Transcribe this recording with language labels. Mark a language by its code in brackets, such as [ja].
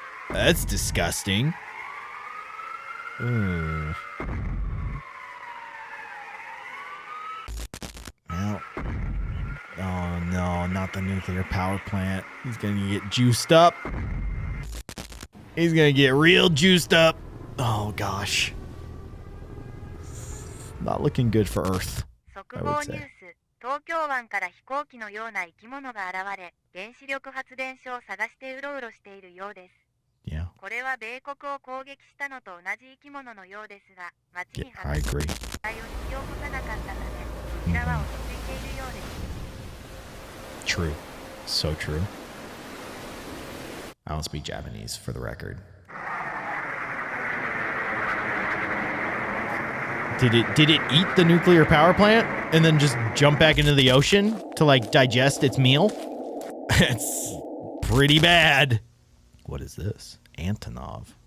[en] That's disgusting. Well, oh no, not the nuclear power plant. He's gonna get juiced up. He's gonna get real juiced up. Oh gosh. Not looking good for Earth, I would say. [ja] 東京湾から飛行機のような生き物が現れ、原子力発電所を探してうろうろしているようです。 [en] Yeah. [ja] これは米国を攻撃したのと同じ生き物のようですが、街に [en] I agree. [ja] 破壊を引き起こさなかったため、こちらは落ち着いているようです。 [en] True. So true. I don't speak Japanese, for the record. Did it eat the nuclear power plant and then just jump back into the ocean to like digest its meal? It's pretty bad. What is this? Antonov.